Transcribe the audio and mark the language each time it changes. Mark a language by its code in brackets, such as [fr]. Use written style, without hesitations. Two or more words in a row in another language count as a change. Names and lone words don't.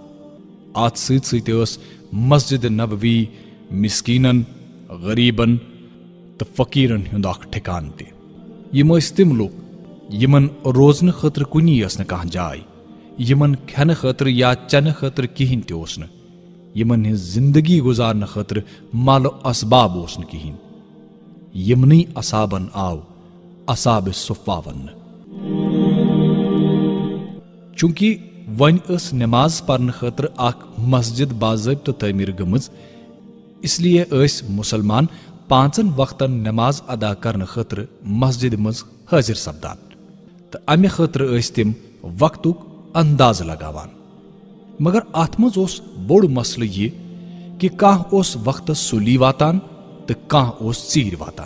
[ks] ات ست ست مسجد نبوی مسکینن غریبن تو فقیرن ہند اخ ٹھکان تہ یم تم لوگ یمن روزن خاطر کنی یس نہ کانٛہہ جاے یمن کھنہ خاطر یا چنہ خاطر کہین تہ اوس نہ یمن ہز زندگی گزارنہ خاطر مال و اسباب اوس نہ کہین یمنی اصابن آو اصاب صفا ون چونکہ ون اس نماز پرن خاطر اخ مسجد باضابطہ تعمیر گمز [ur] اس لیے [ks] مسلمان پانچن وقتن نماز ادا کرنے خاطر مسجد مز حاضر سپدان تو امہ خاطر تم وقتک انداز لگاوان مگر ات مز اوس بوڑ مسلہ یہ کہ کانٛہہ اوس وقتس سُلی واتان تو کانٛہہ اوس ژیٖرۍ واتان۔